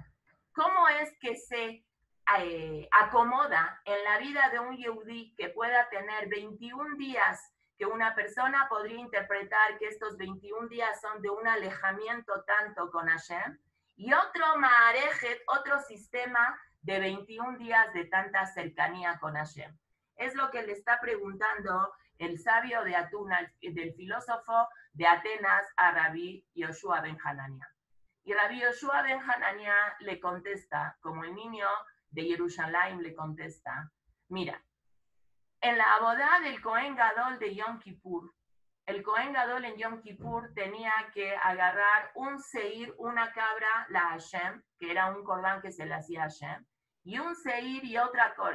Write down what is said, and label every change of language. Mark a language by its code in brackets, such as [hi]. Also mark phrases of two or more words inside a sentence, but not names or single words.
[es] ¿Cómo es que se acomoda en la vida de un Yehudí que pueda tener 21 días que una persona podría interpretar que estos 21 días son de un alejamiento tanto con Hashem, y otro Maarejet, otro sistema de 21 días de tanta cercanía con Hashem? Es lo que le está preguntando el sabio de Atuna, del filósofo de Atenas, a Rabbi Yoshua ben Hanania. Y Rabbi Yoshua ben Hanania le contesta, como el niño de Jerusalén le contesta, mira, en la abodá del Cohen Gadol de Yom Kippur, el Cohen Gadol en Yom Kippur tenía que agarrar un seir, una cabra, la Hashem, que era un corbán que se le hacía a Hashem, y un seir y otra